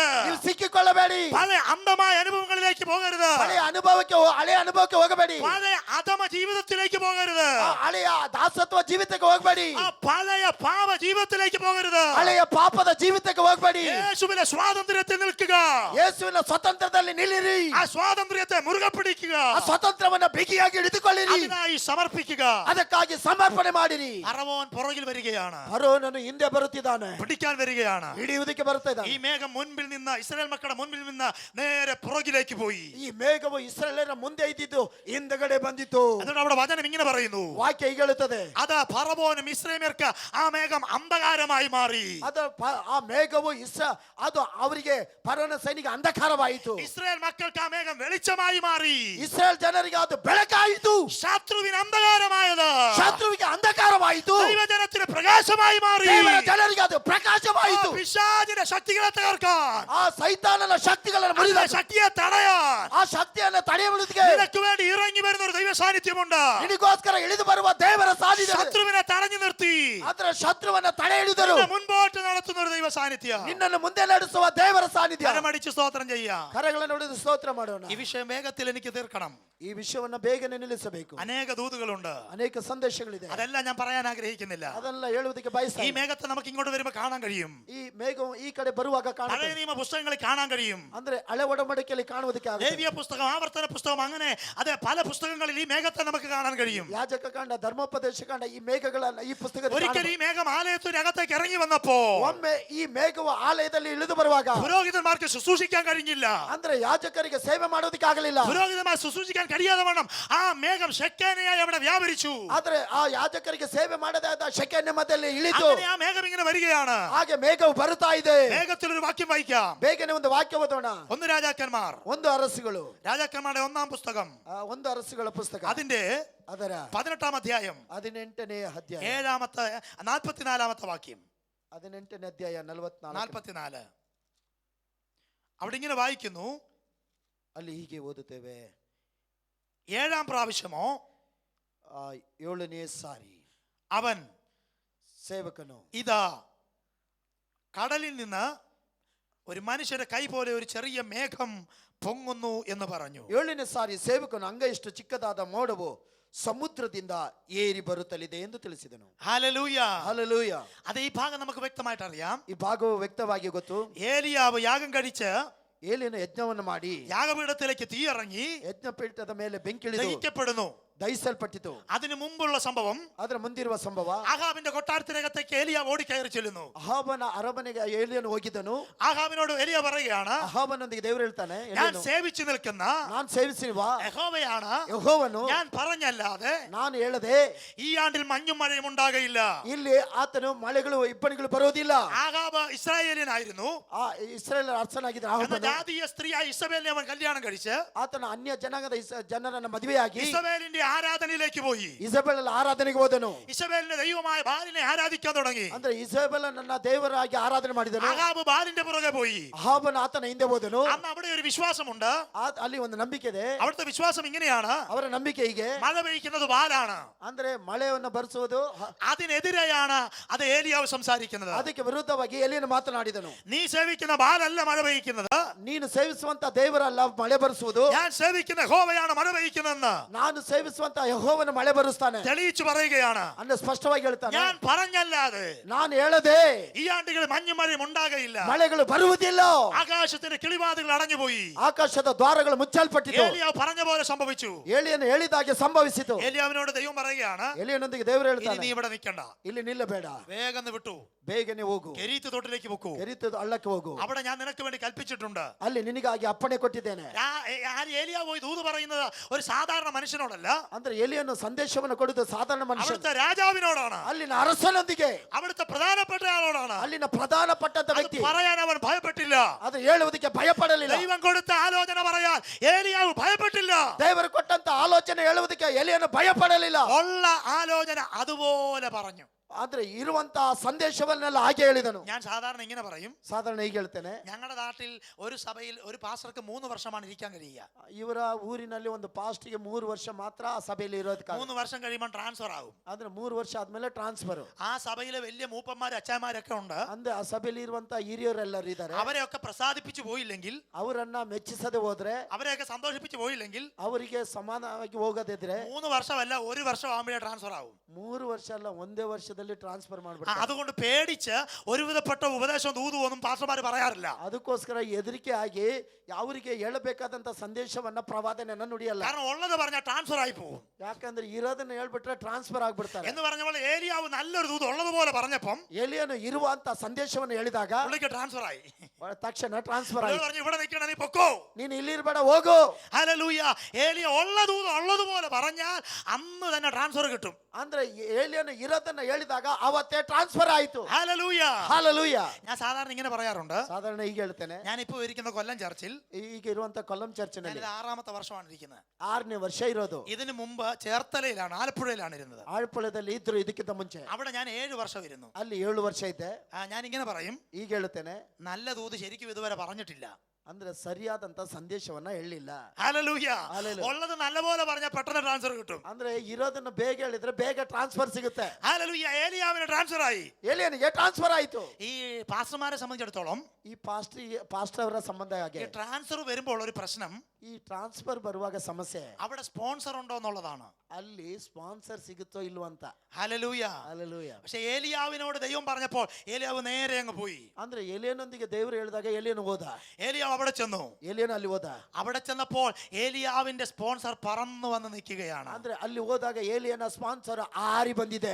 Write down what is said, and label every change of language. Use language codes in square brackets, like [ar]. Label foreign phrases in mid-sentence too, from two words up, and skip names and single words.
[kn] ನೀವು ಸಿಕ್ಕಿಕೊಳ್ಳಬೇಡಿ. [ml] പല അന്ധമായ അനുഭവങ്ങളിലേക്ക് പോകരുത്, [kn] ಹಳೆಯ ಅನುಭವಕ್ಕೆ ಹೋಗಬೇಡಿ. [ml] പല അധമ ജീവിതത്തിലേക്ക് പോകരുത്, [kn] ಆ ಹಳೆಯ ದಾಸತ್ವ ಜೀವಿತಕ್ಕೆ ಹೋಗಬೇಡಿ. [ml] ആ പഴയ പാപ ജീവിതത്തിലേക്ക് പോകരുത്. [kn] ಹಳೆಯ ಪಾಪದ ಜೀವಿತಕ್ಕೆ ಹೋಗಬೇಡಿ. [ml] യേശുവിന്റെ സ്വാതന്ത്ര്യത്തിൽ നിൽക്കുക, [kn] ಯೇಸುವಿನ ಸ್ವತಂತ್ರದಲ್ಲಿ ನಿಲ್ಲಿರಿ. [ml] ആ സ്വാതന്ത്ര്യത്തെ മുറുകെ പിടിക്കുക, [kn] ಆ ಸ್ವತಂತ್ರವನ್ನ ಬಿಗಿಯಾಗಿ ಹಿಡಿದುಕೊಳ್ಳಿರಿ. [ml] അതിനായി സമർപ്പിക്കുക. [kn] ಅದಕ್ಕಾಗಿ ಸಮರ್ಪಣೆ ಮಾಡಿರಿ. [ml] ഫറവോൻ പുറകിൽ വരികയാണ്, [kn] ಫರೋನನು ಹಿಂದೆ ಬರುತ್ತಿದ್ದಾನೆ, [ml] പിടിക്കാൻ വരികയാണ്. [kn] ಹಿಡಿಯುವುದಕ್ಕೆ ಬರ್ತಾ ഈ ಇದ್ದಾನೆ. [ml] മേഘം മുൻപിൽ നിന്ന് ഇസ്രായേൽ മക്കളുടെ മുൻപിൽ നിന്ന് നേരെ പുറകിലേക്ക് പോയി. [kn] ಈ ಮೇಘವು ಇಸ್ರಾಯೇಲರ ಮುಂದೆ ಇದ್ದಿದ್ದು ಹಿಂದಗಡೆ ಬಂದಿತು. [ml] എന്നിട്ട് അവിടെ വചനം ഇങ്ങനെ പറയുന്നു, [kn] ವಾಕ್ಯ ಹೀಗೆ ಹೇಳುತ್ತದೆ, [ml] അത് ഫറവോനും ഇസ്രായേൽയർക്ക് ആ മേഘം അന്ധകാരമായി മാറി. [kn] ಆ ಮೇಘವು ಅದು ಅವರಿಗೆ ಫರೋನ ಸೈನಿಕ ಅಂಧಕಾರವಾಯಿತು. [ml] ഇസ്രായേൽ മക്കൾക്ക് ആ മേഘം വെളിച്ചമായി മാറി. [kn] ಇಸ್ರಾಯೇಲ್ ಜನರಿಗೆ ಅದು ಬೆಳಕಾಯಿತು. [ml] ശത്രുവിന് അന്ധകാരമായത് [kn] ಶತ್ರುವಿಗೆ ಅಂಧಕಾರವಾಯಿತು. [ml] ദൈവജനത്തിന് പ്രകാശമായി മാറി. [kn] ದೇವರ ಜನರಿಗೆ ಅದು ಪ್ರಕಾಶವಾಯಿತು. [ml] പിശാചിന്റെ ശക്തികളെ തകർക്കാൻ, [kn] ಆ ಸೈತಾನನ ಶಕ್ತಿಗಳನ್ನು [ml] അതിന്റെ [kn] ಮುರಿದ [ml] ശക്തിയെ തടയാൻ [kn] ಆ ಶಕ್ತಿಯನ್ನು ತಡೆಯುವುದಕ್ಕೆ [ml] നിനക്ക് വേണ്ടി ഇറങ്ങി വരുന്ന ഒരു ദൈവ സാന്നിധ്യമുണ്ട്. [kn] ನಿನಗೋಸ್ಕರ ಇಳಿದು ಬರುವ ದೇವರ ಸಾನ್ನಿಧ್ಯ. [ml] ശത്രുവിനെ തടഞ്ഞു നിർത്തി [kn] ಅದರ ಶತ್ರುವನ್ನ ತಡೆ ಹಿಡಿದರು. [ml] നിന്നെ മുൻപോട്ട് നടത്തുന്ന ഒരു ദൈവ സാന്നിധ്യം. [kn] ನಿನ್ನನ್ನು ಮುಂದೆ ನಡೆಸುವ ದೇವರ ಸಾನ್ನಿಧ್ಯ. [ml] കരമടിച്ച് സ്തോത്രം ചെയ്യാം. [kn] ಕರಗಳನ್ನು ಹಿಡಿದು ಸ್ತೋತ್ರ ಮಾಡೋಣ. [ml] ഈ വിഷയം വേഗത്തിൽ എനിക്ക് തീർക്കണം. [kn] ಈ ವಿಷಯವನ್ನ ಬೇಗನೆ ನಿಲ್ಲಿಸಬೇಕು. [ml] അനേക ദൂതുകളുണ്ട്, [kn] ಅನೇಕ ಸಂದೇಶಗಳಿದೆ. [ml] അതെല്ലാം ഞാൻ പറയാൻ ആഗ്രഹിക്കുന്നില്ല. [kn] ಅದೆಲ್ಲ ಹೇಳುವುದಕ್ಕೆ ಬಯಸ್ತಾ ഈ ಇಲ್ಲ. [ml] മേഘത്തെ നമുക്ക് ഇങ്ങോട്ട് വരുമ്പോൾ കാണാൻ കഴിയും, [kn] ಈ ಮೇಘವು ಈ ಕಡೆ ಬರುವಾಗ [ml] പഴയ [kn] ಕಾಣುತ್ತದೆ. [ml] നിയമ പുസ്തകങ്ങളിൽ കാണാൻ കഴിയും, [kn] ಅಂದ್ರೆ ಹಳೆ ಒಡಂಬಡಿಕೆಯಲ್ಲಿ ಕಾಣುವುದಕ್ಕೆ ಆಗುತ್ತೆ. [ml] ലേവ്യ പുസ്തകം, ആവർത്തന പുസ്തകം, അങ്ങനെ അതെ പല പുസ്തകങ്ങളിൽ ഈ മേഘത്തെ നമുക്ക് കാണാൻ കഴിയും. [kn] ಯಾಜಕ ಕಾಂಡ, ಧರ್ಮೋಪದೇಶ ಕಾಂಡ, ಈ ಮೇಘಗಳನ್ನ ಈ ಪುಸ್ತಕದಲ್ಲಿ [ml] ഒരിക്കൽ ഈ [kn] ಕಾಣಬಹುದು. [ml] മേഘം ആലയത്തിനകത്തേക്ക് ഇറങ്ങി വന്നപ്പോ [kn] ಒಮ್ಮೆ ಈ ಮೇಘವು ಆಲಯದಲ್ಲಿ ಇಳಿದು ಬರುವಾಗ [ml] പുരോഹിതന്മാർക്ക് ശുശ്രൂഷിക്കാൻ കഴിഞ്ഞില്ല. [kn] ಅಂದ್ರೆ ಯಾಜಕರಿಗೆ ಸೇವೆ ಮಾಡೋದಕ್ಕೆ ಆಗಲಿಲ್ಲ. [ml] പുരോഹിതന്മാർ ശുശ്രൂഷിക്കാൻ കഴിയാതെ വണ്ണം ആ മേഘം ശെക്കേനയായി അവിടെ വ്യാപരിച്ചു. [kn] ಆದ್ರೆ ಆ ಯಾಜಕರಿಗೆ ಸೇವೆ ಮಾಡದಾದ ಶೆಕೆನ್ಯ ಮಧ್ಯದಲ್ಲಿ ಇಳಿತು. [ml] അങ്ങനെ ಆ ಮೇಘം ഇങ്ങനെ വരികയാണ്. [kn] ಹಾಗೆ ಮೇಘವು ಬರುತ್ತಾ ಇದೆ. [ml] വേഗത്തിൽ ഒരു വാക്യം വായിക്കാം. [kn] ಬೇಗನೆ ಒಂದು ವಾಕ್ಯ ಓದೋಣ. [ml] ഒന്ന് രാജാക്കന്മാർ, [kn] ಒಂದು ಅರಸುಗಳು, [ml] രാജാക്കന്മാരുടെ 1-ാം പുസ്തകം, [kn] ಒಂದು ಅರಸುಗಳ ಪುಸ್ತಕ, [ml] അതിന്റെ [kn] ಅದರ [ml] 18-ാം അധ്യായം [kn] 18ನೇ ಅಧ್ಯಾಯ [ml] 44-ാമത്തെ വാക്യം. [kn] 18ನೇ ಅಧ್ಯಾಯ 44. [ml] അവിടെ ഇങ്ങനെ വായിക്കുന്നു, [kn] ಅಲ್ಲಿ ಹೀಗೆ ಓದುತ್ತೇವೆ, [ml] 7-ാം പ്രാവശ്യമോ [kn] 7ನೇ ಸಾರಿ [ml] അവൻ [kn] ಸೇವಕನು [ml] ഇതാ കടലിൽ നിന്ന് ഒരു മനുഷ്യന്റെ കൈ പോലെ ഒരു ചെറിയ മേഘം പൊങ്ങുന്നു എന്ന് പറഞ്ഞു. [kn] 7ನೇ ಸಾರಿ ಸೇವಕನು ಅಂಗೈಷ್ಟು ಚಿಕ್ಕದಾದ ಮೋಡವು ಸಮುದ್ರದಿಂದ ಏರಿ ಬರುತ್ತಲಿದೆ ಎಂದು ತಿಳಿಸಿದನು. [ml] ഹല്ലേലൂയ, [kn] ಹಲ್ಲೆಲೂಯ. [ml] അത് ഈ ഭാഗം നമുക്ക് വ്യക്തമായിട്ട് അറിയാം. [kn] ಈ ಭಾಗವು ವ್ಯಕ್ತವಾಗಿ ಗೊತ್ತು. [ml] ഏലിയാവ് യാഗം കഴിച്ച് [kn] ಏಲಿನ ಯಜ್ಞವನ್ನು ಮಾಡಿ [ml] യാഗപീഠത്തിലേക്ക് തീ ഇറങ്ങി [kn] ಯಜ್ಞಪೀಠದ ಮೇಲೆ ಬೆಂಕಿಳಿದು [ml] ദഹിക്കപ്പെടുന്നു. [kn] ದಹಿಸಲ್ಪಟ್ಟಿತು. [ml] അതിനു മുമ്പുള്ള സംഭവം, [kn] ಅದರ ಮುಂದಿರುವ ಸಂಭವ, [ml] ആഹാബിന്റെ കൊട്ടാരത്തിനകത്തേക്ക് ഏലിയ ഓടിക്കയറി ചെല്ലുന്നു. [kn] ಅಹಾಬನ ಅರಮನೆಗೆ ಏಲಿಯನು ಹೋಗಿದ್ದನು. [ml] ആഹാബിനോട് ഏലിയ പറയുകയാണ്, [kn] ಅಹಾಬನೊಂದಿಗೆ ದೇವರು ಹೇಳ್ತಾನೆ, [ml] ഞാൻ [kn] ಏಲಿಯನು, [ml] സേവിച്ചു നിൽക്കുന്ന [kn] ನಾನು ಸೇವಿಸಿರುವ [ml] യഹോവയാണ്, [kn] ಯೆಹೋವನು, [ml] ഞാൻ പറഞ്ഞല്ലാതെ [kn] ನಾನು ಹೇಳದೆ [ml] ഈ ആണ്ടിൽ മഞ്ഞും മഴയും ഉണ്ടാകയില്ല. [kn] ಇಲ್ಲಿ ಆತನು ಮಳೆಗಳು ಇಬ್ಬನಿಗಳು ಬರೋದಿಲ್ಲ. [ml] ആഹാബ് ഇസ്രായേലിനായിരുന്നു. [kn] ಆ ಇಸ್ರಾಯೇಲ್ ಅರಸನಾಗಿದ್ದ [ml] എന്ന [kn] ಅಹಾಬನು, [ml] ജാതീയ സ്ത്രീയായ ഇസബേലിനെ അവൻ കല്യാണം കഴിച്ച് [kn] ಆತನ ಅನ್ಯ ಜನಾಂಗದ ಜನರನ್ನ ಮದುವೆಯಾಗಿ [ml] ഇസബേലിന്റെ ആരാധനയിലേക്ക് പോയി. [kn] ಇಸಬೆಲ್ ಆರಾಧನೆಗೆ ಹೋದನು. [ml] ഇസബേലിന്റെ ദൈവമായ ബാലിനെ ആരാധിക്കാൻ തുടങ്ങി. [kn] ಅಂದ್ರೆ ಇಸಬೆಲ್ ನನ್ನ ದೇವರಾಗಿ ಆರಾಧನೆ ಮಾಡಿದನು. [ml] ആഹാബ് ബാലിന്റെ പുറകെ പോയി. [kn] ಅಹಾಬನು ಆತನ ಹಿಂದೆ ಹೋದನು. [ml] അന്ന് അവിടെ ഒരു വിശ്വാസമുണ്ട്. [kn] ಅಲ್ಲಿ ಒಂದು ನಂಬಿಕೆ ಇದೆ. [ml] അവിടുത്തെ വിശ്വാസം ഇങ്ങനെയാണ്, [kn] ಅವರ ನಂಬಿಕೆ ಹೀಗೆ, [ml] മഴ പെയ്ക്കുന്നത് ബാലാണ്, [kn] ಅಂದ್ರೆ ಮಳೆಯನ್ನು ಬರಿಸುವುದು. [ml] അതിനെതിരെയാണ് അത് ഏലിയാവ് സംസാരിക്കുന്നത്. [kn] ಅದಕ್ಕೆ ವಿರುದ್ಧವಾಗಿ ಎಲಿಯನು ಮಾತನಾಡಿದನು. [ml] നീ സേവിക്കുന്ന ബാലല്ല മഴ പെയ്ക്കുന്നത്, [kn] ನೀನು ಸೇವಿಸುವಂತ ದೇವರಲ್ಲ ಮಳೆ ಬರಿಸುವುದು, [ml] ഞാൻ സേവിക്കുന്ന യഹോവയാണ് മഴ പെയ്ക്കുന്നതെന്ന് [kn] ನಾನು ಸೇವಿಸುವಂತ ಯೆಹೋವನು ಮಳೆ ಬರುತ್ತಾನೆ [ml] തെളിയിച്ചു പറയുകയാണ്. [kn] ಅಂದ್ರೆ ಸ್ಪಷ್ಟವಾಗಿ ಹೇಳ್ತಾನೆ. [ml] ഞാൻ പറഞ്ഞല്ലാതെ [kn] ನಾನು ಹೇಳದೆ [ml] ഈ ആണ്ടുകളിൽ മഞ്ഞും മഴയും ഉണ്ടാകയില്ല. [kn] ಮಳೆಗಳು ಬರುವುದಿಲ್ಲ. [ml] ആകാശത്തിന്റെ കിളിവാതികൾ അടഞ്ഞുപോയി. [kn] ಆಕಾಶದ ದ್ವಾರಗಳು ಮುಚ್ಚಲ್ಪಟ್ಟಿತು. [ml] ഏലിയാവ് പറഞ്ഞ പോലെ സംഭവിച്ചു. [kn] ಎಲಿಯನು ಹೇಳಿದಾಗೆ ಸಂಭವಿಸಿತು. [ml] ഏലിയാവിനോട് ദൈവം പറയുകയാണ്, [kn] ಎಲಿಯನೊಂದಿಗೆ ದೇವರು [ml] ഇനി [kn] ಹೇಳ್ತಾನೆ, [ml] നീ ഇവിടെ നിൽക്കണ്ട, [kn] ಇಲ್ಲಿ ನಿಲ್ಲಬೇಡ, [ml] വേഗം വിട്ടു [kn] ಬೇಗನೆ ಹೋಗು, [ml] കെരീത്ത് തോട്ടിലേക്ക് പൊക്കൂ. [kn] ಕೆರೀತದ ಹಳ್ಳಕ್ಕೆ ಹೋಗು, [ml] അവിടെ ഞാൻ നിനക്ക് വേണ്ടി കൽപ്പിച്ചിട്ടുണ്ട്. [kn] ಅಲ್ಲಿ ನಿನಗಾಗಿ ಅಪ್ಪಣೆ ಕೊಟ್ಟಿದ್ದೇನೆ. [ml] ഏലിയാവ് പോയി ദൂത് പറയുന്നത് ഒരു സാധാരണ മനുഷ്യനോടല്ല, [kn] ಅಂದ್ರೆ ಎಲಿಯನ್ನು ಸಂದೇಶವನ್ನು ಕೊಡುವುದು ಸಾಧಾರಣ ಮನುಷ್ಯ, [ml] അവിടുത്തെ രാജാവിനോടാണ്, [kn] ಅಲ್ಲಿನ ಅರಸನೊಂದಿಗೆ, [ml] അവിടുത്തെ പ്രധാനപ്പെട്ട ആളോടാണ്. [kn] ಅಲ್ಲಿನ ಪ್ರಧಾನಪಟ್ಟಂತ [ml] അത് [kn] ವ್ಯಕ್ತಿ. [ml] പറയാൻ അവൻ ഭയപ്പെട്ടില്ല. [kn] ಅದು ಹೇಳುವುದಕ್ಕೆ ಭಯಪಡಲಿಲ್ಲ. [ml] ദൈവം കൊടുത്ത ആലോചന പറയാൻ ഏലിയാവ് ഭയപ്പെട്ടില്ല. [kn] ದೇವರು ಕೊಟ್ಟಂತ ಆಲೋಚನೆ ಹೇಳುವುದಕ್ಕೆ ಎಲಿಯನ್ನು ಭಯಪಡಲಿಲ್ಲ. [ml] ഉള്ള ആലോചന അതുപോലെ പറഞ്ഞു. [kn] ಆದ್ರೆ ಇರುವಂತಹ ಸಂದೇಶವನ್ನೆಲ್ಲ ಹಾಗೆ ಹೇಳಿದನು. [ml] ഞാൻ സാധാരണ ഇങ്ങനെ പറയും, [kn] ಸಾಧಾರಣ ಹೀಗೆ ಹೇಳ್ತೇನೆ, [ml] ഞങ്ങളുടെ നാട്ടിൽ ഒരു സഭയിൽ ഒരു പാസ്റ്റർക്ക് 3 വർഷമാണ് ഇരിക്കാൻ കഴിയുക. [kn] ಇವರ ಊರಿನಲ್ಲಿ ಒಂದು ಪಾಸ್ಟ್ಗೆ 3 ವರ್ಷ ಮಾತ್ರ ಆ ಸಭೆಯಲ್ಲಿ ಇರೋದಕ್ಕೆ. [ml] 3 വർഷം കഴിയുമ്പോൾ ട്രാൻസ്ഫർ ആകും. [kn] ಅಂದ್ರೆ 3 ವರ್ಷ ಆದ್ಮೇಲೆ ಟ್ರಾನ್ಸ್ಫರ್. [ml] ആ സഭയിലെ വലിയ മൂപ്പന്മാര് അച്ഛന്മാരൊക്കെ ഉണ്ട്. [kn] ಅಂದ್ರೆ ಆ ಸಭೆಯಲ್ಲಿ ಇರುವಂತ ಹಿರಿಯರೆಲ್ಲರೂ ಇದ್ದಾರೆ. [ml] അവരെയൊക്കെ പ്രസാദിപ്പിച്ചു പോയില്ലെങ്കിൽ, [kn] ಅವರನ್ನ ಮೆಚ್ಚಿಸದೆ ಹೋದ್ರೆ, [ml] അവരെയൊക്കെ സന്തോഷിപ്പിച്ചു പോയില്ലെങ്കിൽ, [kn] ಅವರಿಗೆ ಸಮಾನವಾಗಿ ಹೋಗದಿದ್ರೆ [ml] 3 വർഷമല്ല 1 വർഷം ആകുമ്പോഴേ ട്രാൻസ്ഫർ ആകും. [kn] 3 ವರ್ಷ ಅಲ್ಲ, ಒಂದೇ ವರ್ಷದಲ್ಲಿ ಟ್ರಾನ್ಸ್ಫರ್ ಮಾಡ್ಬಿಡ್ತಾರೆ. [ml] അതുകൊണ്ട് പേടിച്ച് ഒരുവിധപ്പെട്ട ഉപദേശം ദൂതുവൊന്നും പാസ്റ്റർമാർ പറയാറില്ല. [kn] ಅದಕ್ಕೋಸ್ಕರ ಹೆದರಿಕೆ ಆಗಿ ಅವರಿಗೆ ಹೇಳಬೇಕಾದಂತ ಸಂದೇಶವನ್ನ ಪ್ರವಾದನೆಯನ್ನ ನುಡಿಯಲ್ಲ. [ml] കാരണം ഉള്ളത് പറഞ്ഞാൽ ಟ್ರಾನ್ಸ್ಫರ್ ആയി പോകും. [kn] ಯಾಕಂದ್ರೆ ಇರೋದನ್ನ ಹೇಳ್ಬಿಟ್ರೆ ಟ್ರಾನ್ಸ್ಫರ್ ಆಗ್ಬಿಡ್ತಾರೆ. [ml] എന്ന് പറഞ്ഞപ്പോൾ ഏലിയാവ് നല്ലൊരു ദൂത് ഉള്ളതുപോലെ പറഞ്ഞപ്പം [kn] ಎಲಿಯನು ಇರುವಂತ ಸಂದೇಶವನ್ನು ಹೇಳಿದಾಗ [ml] പുള്ളിക്ക് ട്രാൻസ്ഫർ ആയി. [kn] ತಕ್ಷಣ ಟ್ರಾನ್ಸ್ಫರ್ [ml] പുള്ളി [kn] ಆಗಿ, [ml] പറഞ്ഞു, ഇവിടെ നിൽക്കണ, നീ പൊക്കോ. [kn] ನೀನು ಇಲ್ಲಿರ್ಬೇಡ, ಹೋಗು. [ml] ഹല്ലേലൂയ. ഏലിയ ഉള്ള ദൂത് ഉള്ളതുപോലെ പറഞ്ഞാൽ അന്ന് തന്നെ ട്രാൻസ്ഫർ കിട്ടും. [kn] ಅಂದ್ರೆ ಎಲಿಯನು ಇರೋದನ್ನ ಹೇಳಿದಾಗ ಅವತ್ತೇ ಟ್ರಾನ್ಸ್ಫರ್ ಆಯ್ತು. [ml] ഹല്ലേലൂയ. [kn] ಹಾಲೆಲೂಯಾ. [ml] ഞാൻ സാധാരണ ഇങ്ങനെ പറയാറുണ്ട്, [kn] ಸಾಧಾರಣ ಹೀಗೆ ಹೇಳ್ತೇನೆ. [ml] ഞാനിപ്പോ ഇരിക്കുന്ന കൊല്ലം ചർച്ചിൽ [kn] ಈಗ ಇರುವಂತ ಕೊಲ್ಲಂ ಚರ್ಚಿನಲ್ಲಿ [ml] ഞാനിത് 6ാമത്തെ വർഷമാണ് ഇരിക്കുന്നത്. [kn] 6ನೇ ವರ್ಷ ಇರೋದು. [ml] ഇതിനു മുമ്പ് ചേർത്തലയിലാണ്, ആലപ്പുഴയിലാണ് ഇരുന്നത്. [kn] ಆಳ್ಪೊಳದಲ್ಲಿ ಇದ್ರು ಇದಕ್ಕಿಂತ ಮುಂಚೆ. [ml] അവിടെ ഞാൻ 7 വർഷം ഇരുന്നു. [kn] ಅಲ್ಲಿ 7 ವರ್ಷ ಇದ್ದೆ. [ml] ഞാൻ ഇങ്ങനെ പറയും, [kn] ಈಗ ಹೇಳ್ತೇನೆ, [ml] നല്ല ദൂത് ശരിക്കും ഇതുവരെ പറഞ്ഞിട്ടില്ല. [kn] ಅಂದ್ರೆ ಸರಿಯಾದಂತ ಸಂದೇಶವನ್ನ ಹೇಳಿಲ್ಲ. [ml] ഹല്ലേലൂയ. ഹല്ലേലൂയ. ഉള്ളത് നല്ലപോലെ പറഞ്ഞാൽ പെട്ടെന്ന് ട്രാൻസ്ഫർ കിട്ടും. [kn] ಅಂದ್ರೆ ಇರೋದನ್ನ ಬೇಗ ಹೇಳಿದ್ರೆ ಬೇಗ ಟ್ರಾನ್ಸ್ಫರ್ ಸಿಗುತ್ತೆ. [ml] ഹല്ലേലൂയ. ഏലിയാവിന് ട്രാൻസ്ഫർ ആയി. [kn] ಎಲಿಯನಿಗೆ ಟ್ರಾನ್ಸ್ಫರ್ ಆಯ್ತು. [ml] ഈ പാസ്റ്റർമാരെ സംബന്ധിച്ചിടത്തോളം [kn] ಈ ಪಾಸ್ಟರ್ ಅವರ ಸಂಬಂಧ [ml] ഈ [kn] ಹಾಗೆ, [ml] ട്രാൻസ്ഫർ വരുമ്പോൾ ഒരു പ്രശ്നം, [kn] ಈ ಟ್ರಾನ್ಸ್ಫರ್ ಬರುವಾಗ ಸಮಸ್ಯೆ [ml] അവിടെ ಸ್ಪಾನ್ಸർ ഉണ്ടോ എന്നുള്ളതാണ്. [kn] ಅಲ್ಲಿ ಸ್ಪಾನ್ಸರ್ ಸಿಗುತ್ತೋ ಇಲ್ವೋ ಅಂತ. [ml] ഹല്ലേലൂയ. [kn] ಹಲ್ಲೆಲೂಯಾ. [ml] പക്ഷെ ഏലിയാവിനോട് ദൈവം പറഞ്ഞപ്പോൾ ഏലിയാവ് നേരെ അങ്ങ് പോയി. [kn] ಅಂದ್ರೆ ಎಲಿಯನೊಂದಿಗೆ ದೇವರು ಹೇಳಿದಾಗ ಎಲಿಯನು ಹೋದ. [ml] ഏലിയാവ് അവിടെ ചെന്നു. [kn] ಎಲಿಯನು ಅಲ್ಲಿ ಹೋದ. [ml] അവിടെ ചെന്നപ്പോൾ ഏലിയാവിന്റെ സ്പോൺസർ പറന്നു വന്ന് നിൽക്കുകയാണ്. [kn] ಅಂದ್ರೆ ಅಲ್ಲಿ ಹೋದಾಗ ಎಲಿಯನ ಸ್ಪಾನ್ಸರ್ ಆರಿ ಬಂದಿದೆ.